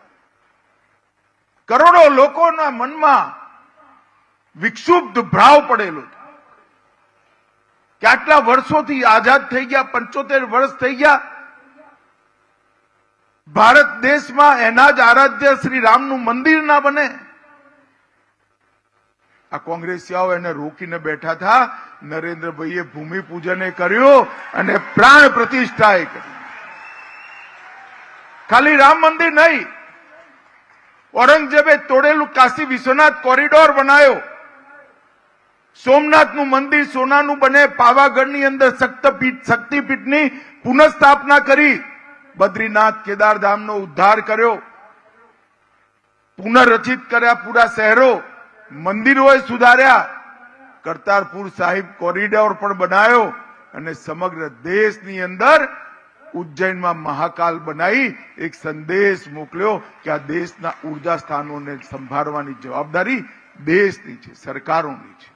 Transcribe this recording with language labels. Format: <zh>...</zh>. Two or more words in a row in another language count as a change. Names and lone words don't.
<gu>કરોડો લોકોના મનમાં વિક્ષુબ્ધ ભાવ પડેલો હતો કે આટલા વર્ષોથી આઝાદ થઈ ગયા, 75 વર્ષ થઈ ગયા, ભારત દેશમાં એના જ આરાધ્ય શ્રી રામનું મંદિર ના બને। આ કોંગ્રેસીઓ એને રોકીને બેઠા હતા। નરેન્દ્રભાઈએ ભૂમિપૂજન કર્યું અને પ્રાણ પ્રતિષ્ઠા કરી। ખાલી રામ મંદિર નહીં, ઔરંગઝેબે તોડેલું કાશી વિશ્વનાથ કોરિડોર બનાવ્યો। सोमनाथનું મંદિર સોનાનું બને। પાવાગઢની અંદર શક્તિપીઠની પુનઃસ્થાપના કરી। બદ્રીનાથ કેદારધામનો ઉદ્ધાર કર્યો, પુનઃરચિત કર્યા પૂરા શહેરો, મંદિરોએ સુધાર્યા। કરતારપુર સાહિબ કોરિડોર પણ બનાવ્યો અને સમગ્ર દેશની અંદર ઉજ્જૈનમાં મહાકાલ બનાવી એક સંદેશ મોકલ્યો કે આ દેશના ઉર્જા સ્થાનોને સંભાળવાની જવાબદારી દેશની છે, સરકારોની છે।</gu>